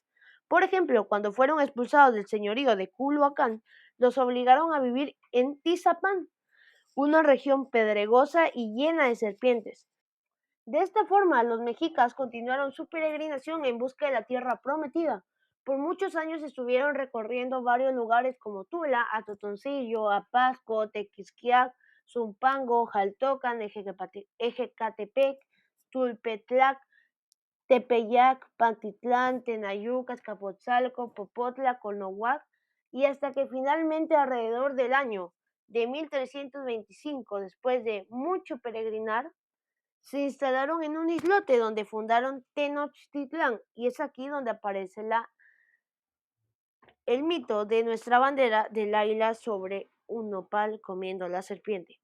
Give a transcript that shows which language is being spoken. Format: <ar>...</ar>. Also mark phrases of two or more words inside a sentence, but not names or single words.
<es>Por ejemplo, cuando fueron expulsados del señorío de Culhuacán, los obligaron a vivir en Tizapán, una región pedregosa y llena de serpientes. De esta forma, los mexicas continuaron su peregrinación en busca de la tierra prometida. Por muchos años estuvieron recorriendo varios lugares como Tula, Atotoncillo, Apasco, Tequisquiac, Zumpango, Jaltocan, Ejecatepec, Tulpetlac, Tepeyac, Pantitlán, Tenayuca, Azcapotzalco, Popotla, Conohuac, y hasta que finalmente alrededor del año de 1325, después de mucho peregrinar, se instalaron en un islote donde fundaron Tenochtitlán, y es aquí donde aparece el mito de nuestra bandera del águila sobre un nopal comiendo la serpiente.</es>